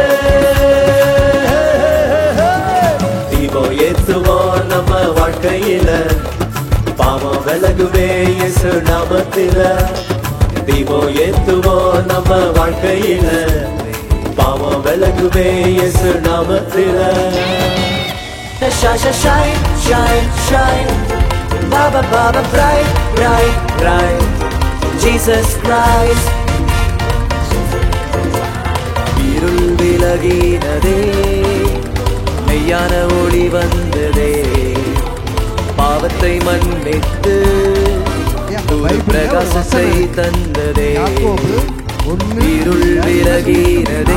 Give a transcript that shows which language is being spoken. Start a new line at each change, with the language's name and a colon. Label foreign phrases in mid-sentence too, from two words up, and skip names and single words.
Tamil: தீபம் ஏத்துவோம் நம்ம வாழ்க்கையில பாவம் விலகுமே இயேசு நாமத்தில தீபம் ஏத்துவோம் நம்ம வாழ்க்கையில பாவம் விலகுமே இயேசு நாமத்தில
English: Shine, shine, shine, shine. Baba, Baba, bright, bright, bright. Jesus Christ.
Tamil: இருள் விலகினதே மெய்யான ஒளி வந்ததே பிரகாசத்தை தந்ததே யாக்கோபு 1 இருள் விலகினதே